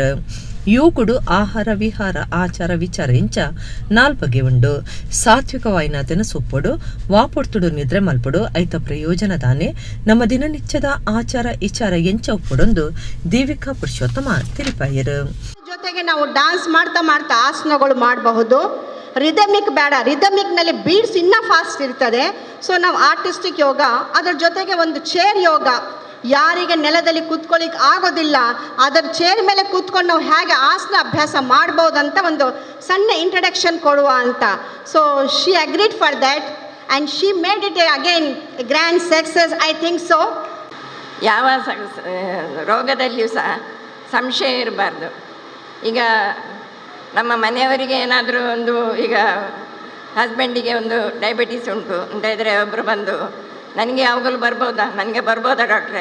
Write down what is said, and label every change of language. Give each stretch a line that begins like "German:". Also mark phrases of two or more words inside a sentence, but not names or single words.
Tulu: ಯೋಗುಡು ಆಹಾರ ವಿಹಾರ ಆಚಾರ ವಿಚಾರ ಇಂಚ ನಾಲ್ಬಗೆ ಉಂಡು. ಸಾತ್ವಿಕವಾಯಿನ ತೆನಸೊಪ್ಪೊಡು ವಾಪೊಡ್ತುಡು ನಿದ್ರೆ ಮಲ್ಪೊಡು ಐತ ಪ್ರಯೋಜನ ದಾನೆ ನಮ್ಮ ದಿನನಿತ್ಯದ ಆಚಾರ ವಿಚಾರ ಎಂಚ ಒಪ್ಪೊಡೊಂದು ದೇವಿಕಾ ಪುರುಷೋತ್ತಮ ತಿಳಿಪಾಯರು.
Kannada: ಜೊತೆಗೆ ನಾವು ಡ್ಯಾನ್ಸ್ ಮಾಡ್ತಾ ಮಾಡ್ತಾ ಆಸನಗಳು ಮಾಡಬಹುದು. ರಿದಮಿಕ್ ಬೇಡ, ರಿದಮಿಕ್ನಲ್ಲಿ ಬೀಡ್ಸ್ ಇನ್ನೂ ಫಾಸ್ಟ್ ಇರ್ತದೆ. ಸೊ ನಾವು
English: artistic yoga,
Kannada: ಅದರ ಜೊತೆಗೆ ಒಂದು
English: chair yoga,
Kannada: ಯಾರಿಗೆ ನೆಲದಲ್ಲಿ ಕೂತ್ಕೊಳ್ಳಿಕ್ಕೆ ಆಗೋದಿಲ್ಲ ಅದರ ಚೇರ್ ಮೇಲೆ ಕೂತ್ಕೊಂಡು ನಾವು ಹೇಗೆ ಆಸನ ಅಭ್ಯಾಸ ಮಾಡ್ಬೋದಂತ ಒಂದು ಸಣ್ಣ ಇಂಟ್ರಡಕ್ಷನ್ ಕೊಡುವ ಅಂತ.
English: So she agreed for that and she made it again grand success, I think so.
Kannada: ಯಾವ ರೋಗದಲ್ಲಿಯೂ ಸಹ ಸಂಶಯ ಇರಬಾರ್ದು. ಈಗ ನಮ್ಮ ಮನೆಯವರಿಗೆ ಏನಾದರೂ ಒಂದು, ಈಗ ಹಸ್ಬೆಂಡಿಗೆ ಒಂದು ಡಯಾಬಿಟೀಸ್ ಉಂಟು ಅಂತ ಇದ್ದರೆ ಒಬ್ಬರು ಬಂದು ನನಗೆ ಯಾವಾಗಲೂ ಬರ್ಬೋದಾ, ನನಗೆ ಬರ್ಬೋದಾ ಡಾಕ್ಟ್ರೆ?